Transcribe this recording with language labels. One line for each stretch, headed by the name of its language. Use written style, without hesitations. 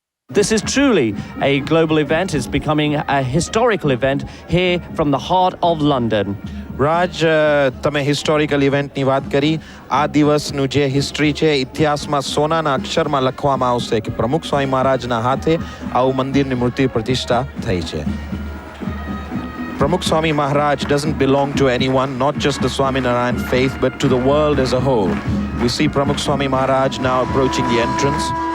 English: This is truly a global event. It's becoming a historical event here from the heart of London.
Gujarati: રાજ, તમે
English: historical ઇવેન્ટની
Gujarati: વાત કરી. આ દિવસનું જે હિસ્ટ્રી છે, ઇતિહાસમાં સોનાના અક્ષરમાં લખવામાં આવશે કે પ્રમુખ સ્વામી મહારાજના હાથે આવું મંદિરની મૂર્તિ પ્રતિષ્ઠા થઈ છે.
English: Pramukh Swami Maharaj doesn't belong to anyone, not just the Swaminarayan faith, but to the world as a whole. We see Pramukh Swami Maharaj now approaching the entrance.